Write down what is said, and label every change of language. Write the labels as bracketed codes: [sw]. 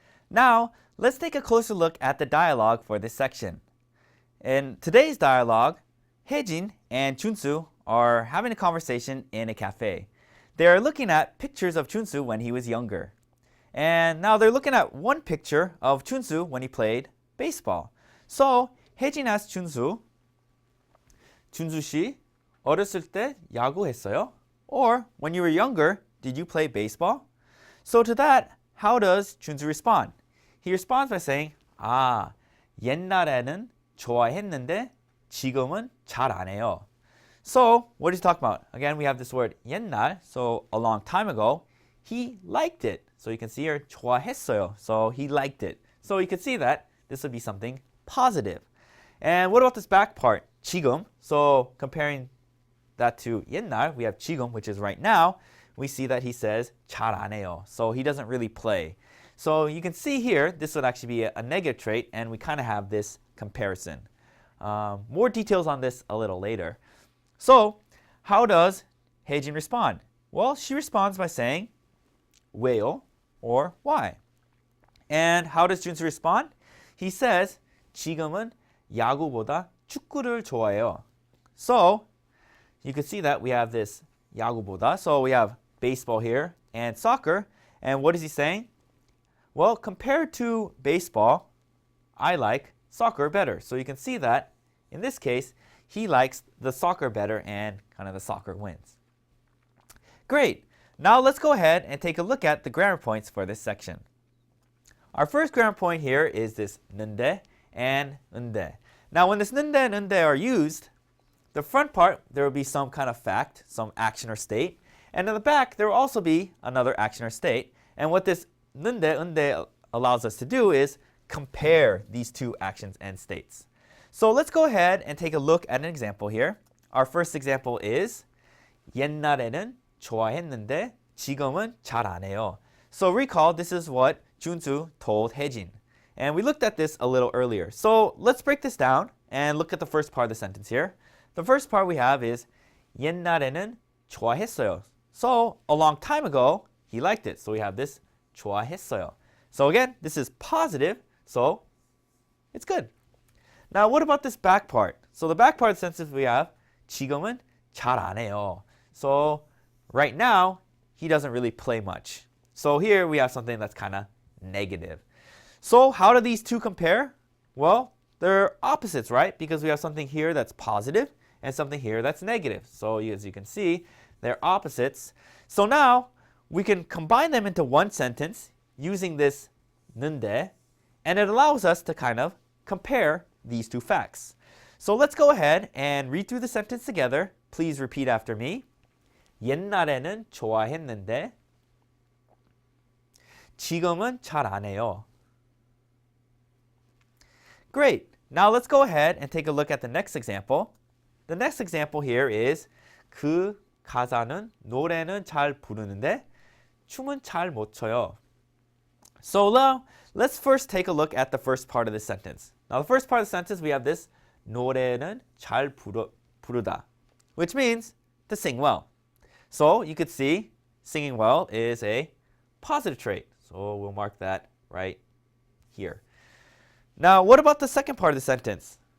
[en] Now, let's take a closer look at the dialogue for this section. In today's dialogue, Haejin and Junsu are having a conversation in a cafe. They are looking at pictures of Junsu when he was younger. And now they're looking at one picture of Junsu when he played baseball. So, Haejin asked Junsu, [ko] 준수 씨, 어렸을 때 야구했어요? [en] Or, when you were younger, did you play baseball? So to that, how does Junsu respond? He responds by saying, [ko] 아, 옛날에는 좋아했는데 지금은 잘 안 해요. [en] So, what is he talking about? Again, we have this word 옛날, so a long time ago. He liked it. So you can see here, 좋아했어요. So he liked it. So you can see that this would be something positive. And what about this back part? [ko] 지금. [en] So comparing that to 옛날, we have 지금, which is right now. We see that he says [ko] 잘 안 해요. [en] So he doesn't really play. So you can see here, this would actually be a negative trait, and we kind of have this comparison. More details on this a little later. So how does Haejin respond? Well, she responds by saying 왜요, or why. And how does Junsu respond? He says [ko] 지금은 야구보다 축구를 좋아해요. [en] So you can see that we have this 야구보다. So we have baseball here and soccer. And what is he saying? Well, compared to baseball, I like soccer better. So you can see that in this case, he likes the soccer better, and kind of the soccer wins. Great. Now let's go ahead and take a look at the grammar points for this section. Our first grammar point here is this 는데 and 은데. Now when this 는데 and 은데 are used, the front part, there will be some kind of fact, some action or state. And in the back, there will also be another action or state. And what this 는데, 은데 allows us to do is compare these two actions and states. So let's go ahead and take a look at an example here. Our first example is [ko] 옛날에는 좋아했는데 지금은 잘 안 해요. [en] So recall, this is what Junsu told Haejin. And we looked at this a little earlier. So let's break this down and look at the first part of the sentence here. The first part we have is [ko] 옛날에는 좋아했어요. [en] So a long time ago, he liked it. So we have this 좋아했어요. So again, this is positive, so it's good. Now what about this back part? So the back part of the sentence we have [ko] 지금은 잘 안 해요. [en] So right now, he doesn't really play much. So here we have something that's kind of negative. So how do these two compare? Well, they're opposites, right? Because we have something here that's positive and something here that's negative. So as you can see, They're opposites. So now we can combine them into one sentence using this 는데, and it allows us to kind of compare these two facts. So let's go ahead and read through the sentence together. Please repeat after me. [ko] 옛날에는 좋아했는데 지금은 잘 안 해요. [en] Great. Now let's go ahead and take a look at the next example. The next example here is [ko] 그 가사는 노래는 잘 부르는데 춤은 잘 못 춰요. [en] So now let's first take a look at the first part of the sentence. Now the first part of the sentence we have this [ko] 노래는 잘 부르다, [en] which means to sing well. So you could see singing well is a positive trait. So we'll mark that right here. Now what about the second part of the sentence?